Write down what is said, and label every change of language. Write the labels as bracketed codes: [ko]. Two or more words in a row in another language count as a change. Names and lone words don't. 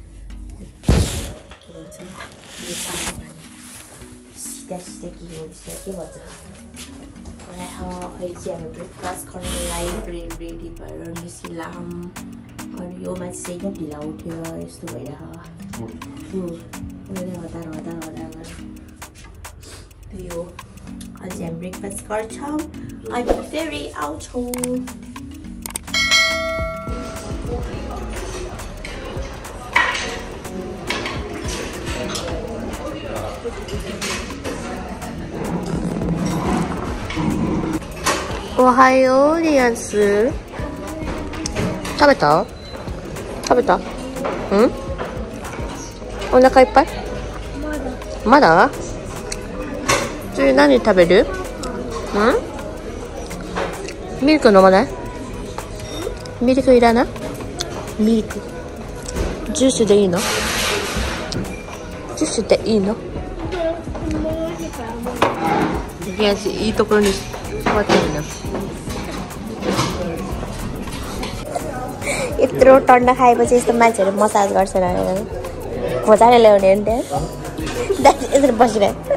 [ne] सिधा सिधा के भन्छ अहिले चाहिँ हामी ब्रेकफास्ट गर्नलाई रेडी भएर निस्किला अनि यो मान्छे चाहिँ किन ढिला उठ्यो यस्तो भइरहेको यो आज हामी ब्रेकफास्ट गर्छौँ अनि फेरि आउँछौँ [ja] ओहायो 리안스食べたお腹いっぱいまだ次何食べるミルク飲まないミルクいらないミルクジュースでいいのジュースでいいのいいところに座っていいの [ne] यत्रो टन्डा खाएपछि यस्तो मान्छेहरू मसाज गर्छ र खोजाले ल्याउने हो नि त्यहाँ यसरी बसिरहेको